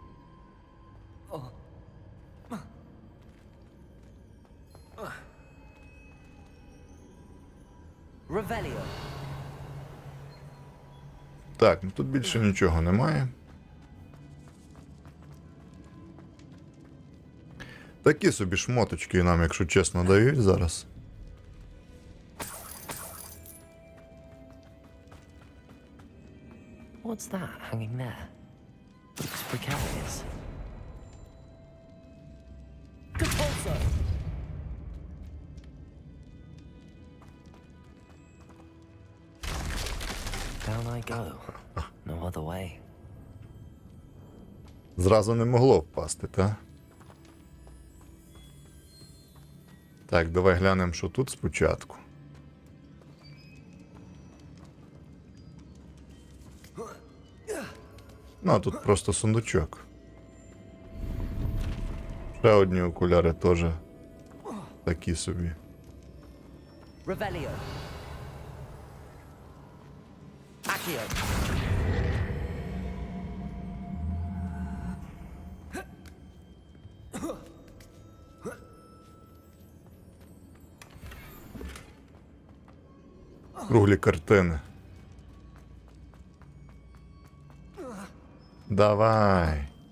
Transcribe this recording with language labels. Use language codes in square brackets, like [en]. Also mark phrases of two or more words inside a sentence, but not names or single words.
[uk] Revelio. Так, ну тут більше нічого немає. Такі собі шмоточки нам, якщо чесно, дають зараз. [en] What's that hanging there? Looks precarious. Compulso! Down I go. No other way. [uk] Зразу не могло впасти, та? Так, давай глянемо, що тут спочатку. Ну, а тут просто сундучок. Ще одні окуляри теж такі собі. Revelio. Accio. Круглі картини. Давай.